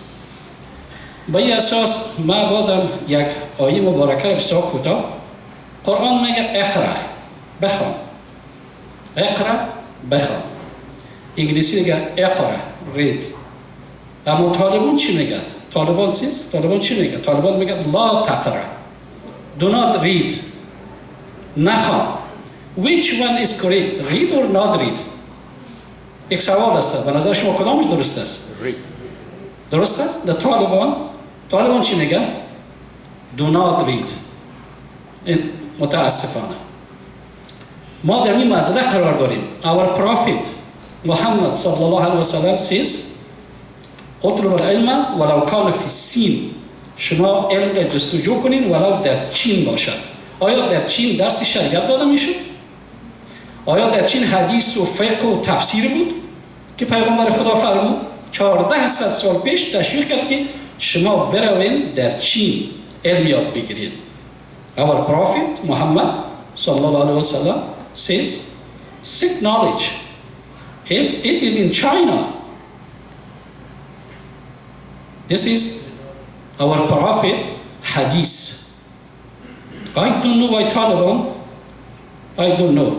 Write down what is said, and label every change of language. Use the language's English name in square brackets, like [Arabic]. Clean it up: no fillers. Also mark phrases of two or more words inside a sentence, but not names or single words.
[Persian] به این اساس ما بازم یک آیه مبارکه بسیار کوتاه. قرآن میگه اقرا، بخوان. اقرا، بخوان. انگلیسی میگه اقرا، رید. اما طالبان چی میگه؟ طالبان چیست؟ طالبان چی میگه؟ طالبان میگه [Arabic] لا تقرا. [English] Do not read. نخوان. Which one is correct? Read or not read? [Persian] یک سوال است. به نظر شما کدامش درست است؟ read. درست است؟ در طالبان چی میگه؟ [English] Do not read. [Persian] متاسفانه. ما در این مزرعه قرار داریم. [English] Our prophet [Arabic] محمد صلی الله علیه و سلم says اطلب العلم ولو کان فی الصین. [Persian] شما علم را جستجو کنین ولو در چین باشد. آیا در چین درس شریعت داده میشد؟ آیا در چین حدیث و فقه و تفسیر بود که پیغمبر خدا فرمود 1400 سال پیش تشویق کرد که شما بروین در چین علم یاد بگیرید. [English] Our prophet Muhammad [Arabic] صلی الله علیه و سلم [English] says seek knowledge. If it is in China, this is our prophet hadith. I don't know why Taliban, I don't know.